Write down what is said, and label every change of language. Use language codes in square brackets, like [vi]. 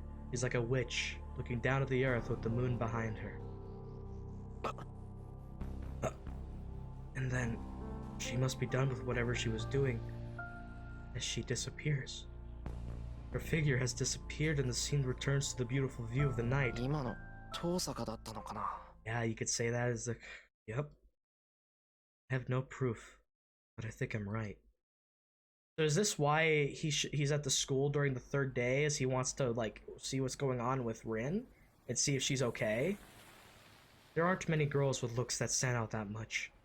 [en] She's like a witch, looking down at the earth with the moon behind her. And then, she must be done with whatever she was doing, as she disappears. Her figure has disappeared and the scene returns to the beautiful view of the night. [ja] 今の遠坂だったのかな。 [en] Yeah, you could say that as the... Yep. I have no proof, but I think I'm right. So is this why he's at the school during the third day, as he wants to, like, see what's going on with Rin? And see if she's okay? There aren't many girls with looks that stand out that much.